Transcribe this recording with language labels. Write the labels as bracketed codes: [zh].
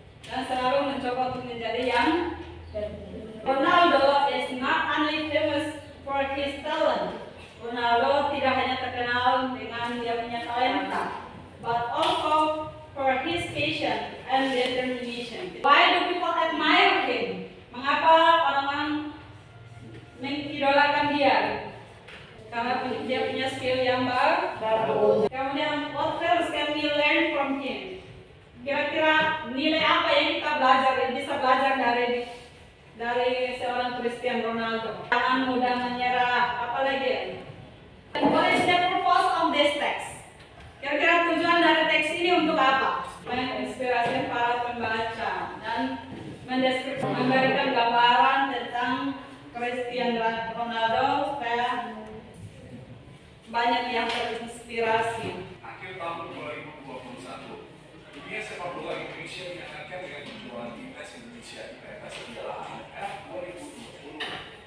[id] Dan selalu mencoba untuk menjadi yang [en] Ronaldo is not only famous for his talent. [id] Ronaldo tidak hanya terkenal dengan dia punya talenta, [en] but also for his patience and determination. Why do people admire him? [id] Mengapa orang-orang mengidolakan dia? Karena dia punya skill yang bagus. Kemudian, [en] what else can we learn from him? [id] Kira-kira nilai apa yang kita bisa belajar dari seorang Cristiano Ronaldo? Jangan mudah menyerah. Apalagi? [en] And what is the purpose of this text? [id] Kira-kira tujuan dari teks ini untuk apa? Menginspirasi para pembaca dan memberikan gambaran tentang Cristiano Ronaldo supaya banyak yang terinspirasi. Akhir tahun 2021, dunia sepak bola Indonesia diangkat dengan kejuaraan timnas Indonesia di pentas Piala AFF 2020.